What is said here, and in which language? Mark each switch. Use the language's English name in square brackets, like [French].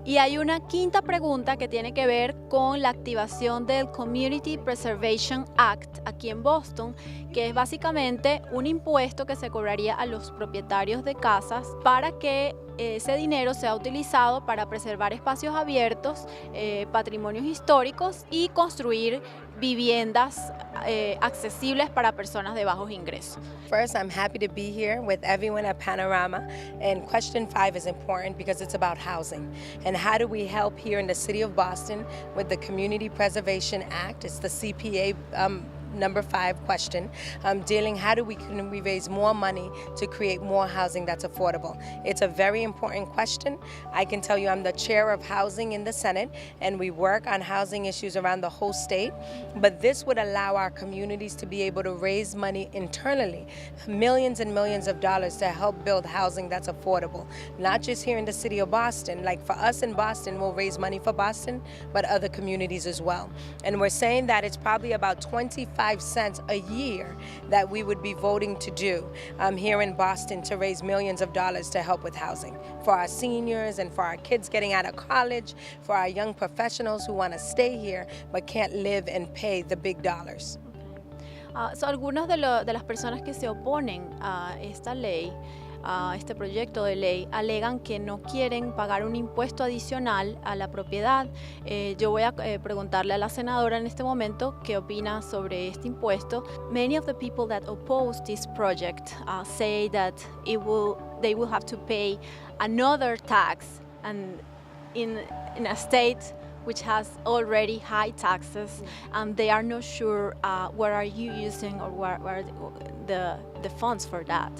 [Spanish] Y hay una quinta pregunta que tiene que ver con la activación del Community Preservation Act aquí en Boston, que es básicamente un impuesto que se cobraría a los propietarios de casas para que ese dinero sea utilizado para preservar espacios abiertos, patrimonios históricos y construir viviendas accesibles para personas de bajos ingresos. [English] First, I'm happy to be here with everyone at Panorama, and question 5 is important because it's about housing. And how do we help here in the city of Boston with the Community Preservation Act? It's the CPA number 5 question, dealing how can we raise more money to create more housing that's affordable. It's a very important question. I can tell you I'm the chair of housing in the Senate, and we work on housing issues around the whole state, but this would allow our communities to be able to raise money internally, millions and millions of dollars to help build housing that's affordable, not just here in the city of Boston. Like for us in Boston, we'll raise money for Boston, but other communities as well. And we're saying that it's probably about 25 cents a year that we would be voting to do here in Boston to raise millions of dollars to help with housing for our seniors and for our kids getting out of college, for our young professionals who want to stay here but can't live and pay the big dollars. [Spanish] Algunas de las personas que se oponen a esta ley, a este proyecto de ley, alegan que no quieren pagar un impuesto adicional a la propiedad. Yo voy a preguntarle a la senadora en este momento qué opina sobre este impuesto. [English] Many of the people that oppose this project say that they will have to pay another tax, and in a state which has already high taxes, and they are not sure where are you using or where are the funds for that.